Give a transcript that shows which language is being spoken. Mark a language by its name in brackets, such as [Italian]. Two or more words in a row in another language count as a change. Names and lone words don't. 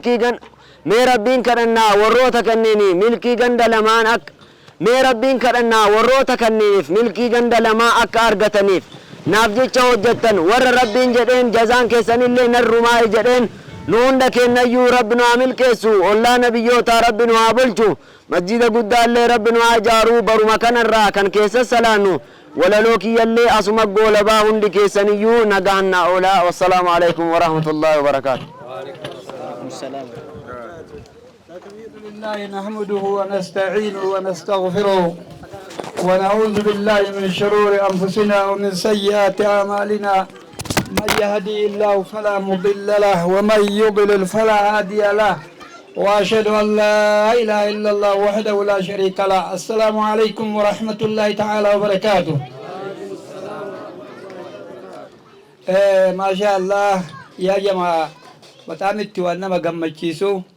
[Oromo] milkii ganda lamaan milkii ganda lamaa akka argataniif naaf jecha hojjettan warra rabbiin jedheen jazaan keessanillee narrumaa jedheen nu hunda kennayyuu rabbi nu haa milkeessu ollaa nabiyyoota rabbi nu haa bulchu masjida guddaallee rabbi nu haa ijaaruu baruma kanarraa kan keessa salaannu walaloo kiyyallee asuma goolabaa hundi keessaniyyuu nagaan naa oolaa [Arabic] والسلام عليكم ورحمة الله وبركاته نحمده ونستعينه ونستغفره ونعوذ بالله من شرور أنفسنا ومن سيئات أعمالنا من يهدي الله فلا مضل له ومن يضلل فلا هادي له وأشهد أن لا إله إلا الله وحده لا شريك له السلام عليكم ورحمة الله تعالى وبركاته ما شاء الله يا جماعة بتعمل وانا ما جمعتيسو